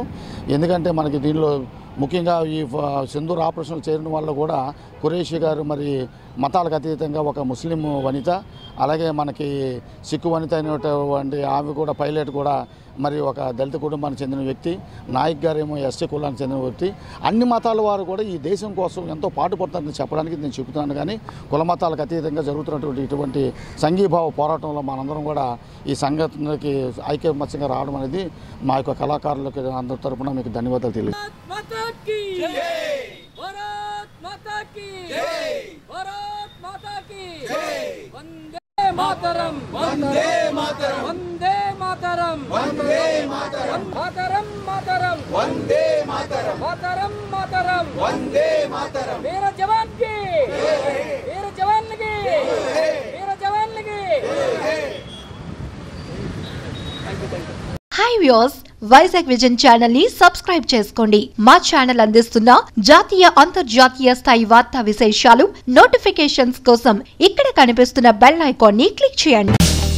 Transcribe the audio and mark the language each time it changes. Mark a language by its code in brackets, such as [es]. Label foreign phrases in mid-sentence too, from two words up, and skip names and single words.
[te] ఎందుకంటే మనకి దీనిలో ముఖ్యంగా ఈ సింధూర్ ఆపరేషన్లు చేయడం వల్ల కూడా ఖురేషీ గారు మరి మతాలకు అతీతంగా ఒక ముస్లిం వనిత, అలాగే మనకి సిక్కు వనిత అయినటువంటి ఆమె కూడా పైలట్ కూడా మరి ఒక దళిత కుటుంబానికి చెందిన వ్యక్తి, నాయక్ గారు ఏమో ఎస్టీ కులానికి చెందిన వ్యక్తి. అన్ని మతాల వారు కూడా ఈ దేశం కోసం ఎంతో పాటుపడతారని చెప్పడానికి నేను చెబుతున్నాను. కానీ కుల మతాలకు అతీతంగా జరుగుతున్నటువంటి ఇటువంటి సంఘీభావ పోరాటంలో మనందరం కూడా ఈ సంఘటనకి ఐక్యమత్యంగా రావడం అనేది మా యొక్క కళాకారులకు అందరి తరపున మీకు ధన్యవాదాలు తెలియజేస్తాను. [sa] मातरम, वंदे मातरम, वंदे मातरम, वंदे मातरम, मातरम मातरम, वंदे मातरम, मातरम मातरम, वंदे मातरम, [hi] वीर जवान की वीर जवान की वीर जवान की। [en] Hi viewers, [te] వైజాగ్ విజన్ ఛానల్ ని సబ్స్క్రైబ్ చేసుకోండి. మా ఛానల్ అందిస్తున్న జాతీయ అంతర్జాతీయ స్థాయి వార్తా విశేషాలు నోటిఫికేషన్స్ కోసం ఇక్కడ కనిపిస్తున్న [en] bell icon [te] ని క్లిక్ చేయండి.